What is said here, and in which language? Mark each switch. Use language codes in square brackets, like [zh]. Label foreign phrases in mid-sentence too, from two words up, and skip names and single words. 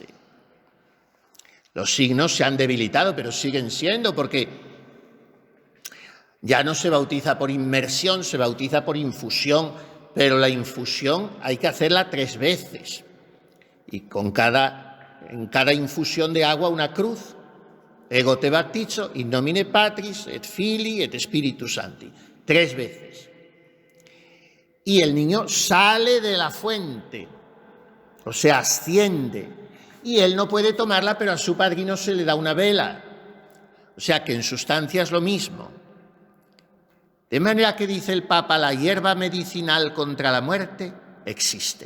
[es] Los signos se han debilitado, pero siguen siendo, porque ya no se bautiza por inmersión, se bautiza por infusión, pero la infusión hay que hacerla 3 veces. Y en cada infusión de agua una cruz. [la] Ego te baptizo, in nomine Patris, et Filii, et Spiritus Sancti. [es] 3 veces. Y el niño sale de la fuente, o sea, asciende. Y él no puede tomarla, pero a su padrino se le da una vela. O sea que en sustancia es lo mismo. De manera que dice el Papa, la hierba medicinal contra la muerte existe.